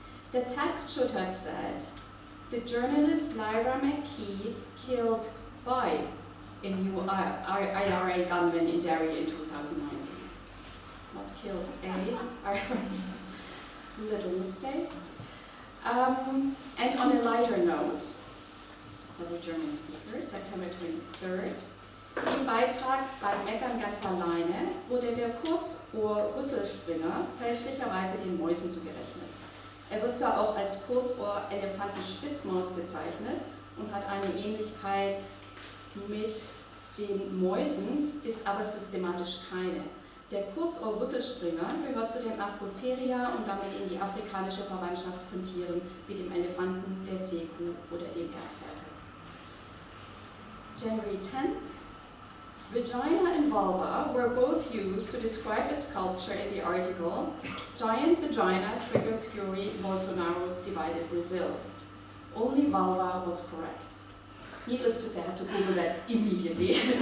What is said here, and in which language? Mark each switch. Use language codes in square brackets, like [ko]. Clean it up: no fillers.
[en] The text should have said, "The journalist Lyra McKee killed by a new IRA gunman in Derry in 2019. Not killed a, little mistakes. And on a lighter note, for the German speaker, September 23rd, [de] im Beitrag "Beim Meckern ganz alleine" wurde der Kurzohr-Rüsselspringer fälschlicherweise den Mäusen zugerechnet. Er wird zwar auch als Kurzohr-Elefantenspitzmaus bezeichnet und hat eine Ähnlichkeit mit den Mäusen, ist aber systematisch keine. Der Kurzohr-Rüsselspringer gehört zu den Afrotheria und damit in die afrikanische Verwandtschaft von Tieren wie dem Elefanten, der Seekuh oder dem Erdferkel. [en] January 10th. Vagina and vulva were both used to describe a sculpture in the article, "Giant Vagina Triggers Fury, Bolsonaro's Divided Brazil." Only vulva was correct. Needless to say, I had to Google that immediately.